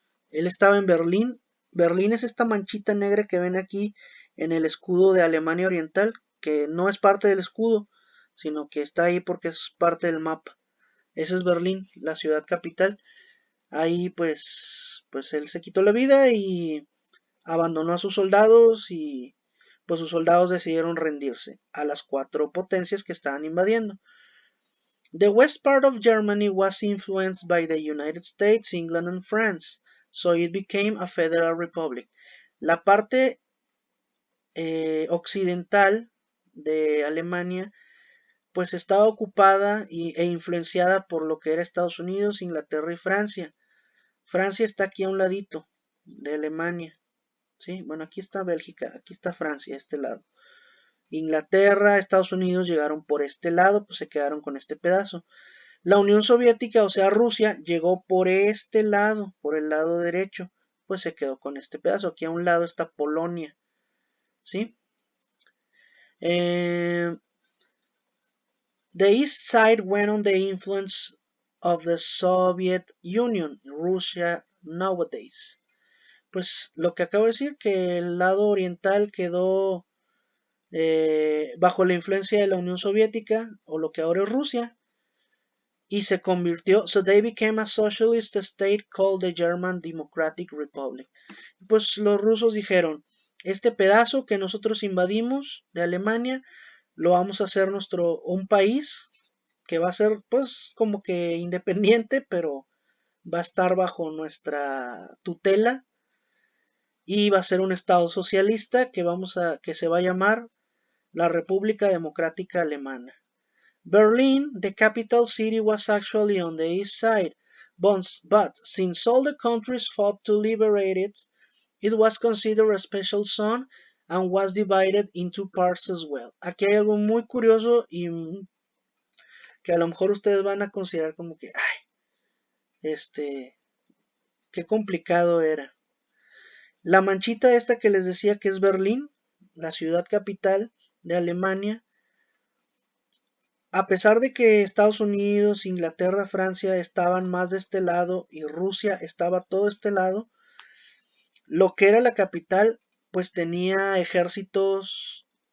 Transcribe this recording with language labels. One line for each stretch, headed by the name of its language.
Spanish: Él estaba en Berlín. Berlín es esta manchita negra que ven aquí en el escudo de Alemania Oriental, que no es parte del escudo, sino que está ahí porque es parte del mapa. Ese es Berlín, la ciudad capital. Ahí pues él se quitó la vida y abandonó a sus soldados, y pues sus soldados decidieron rendirse a las cuatro potencias que estaban invadiendo.
English: The west part of Germany was influenced by the United States, England, and France, so it became a federal republic.
Spanish: La parte occidental de Alemania pues estaba ocupada e influenciada por lo que era Estados Unidos, Inglaterra y Francia. Francia está aquí a un ladito de Alemania, ¿sí? Bueno, aquí está Bélgica, aquí está Francia, este lado. Inglaterra, Estados Unidos llegaron por este lado, pues se quedaron con este pedazo. La Unión Soviética, o sea Rusia, llegó por este lado, por el lado derecho, pues se quedó con este pedazo. Aquí a un lado está Polonia, ¿sí?
English: The East Side went on the influence of the Soviet Union, Russia nowadays.
Spanish: Pues lo que acabo de decir, que el lado oriental quedó bajo la influencia de la Unión Soviética, o lo que ahora es Rusia, y se convirtió,
English: so they became a socialist state called the German Democratic Republic.
Spanish: Pues los rusos dijeron, este pedazo que nosotros invadimos de Alemania, lo vamos a hacer un país que va a ser pues como que independiente, pero va a estar bajo nuestra tutela, y va a ser un estado socialista que se va a llamar la República Democrática Alemana.
English: Berlin, the capital city, was actually on the east side, but since all the countries fought to liberate it, it was considered a special zone and was divided into parts as well.
Spanish: Aquí hay algo muy curioso y que a lo mejor ustedes van a considerar como que, ay, qué complicado era. La manchita esta que les decía que es Berlín, la ciudad capital de Alemania, a pesar de que Estados Unidos, Inglaterra, Francia estaban más de este lado y Rusia estaba todo este lado, lo que era la capital pues tenía ejércitos.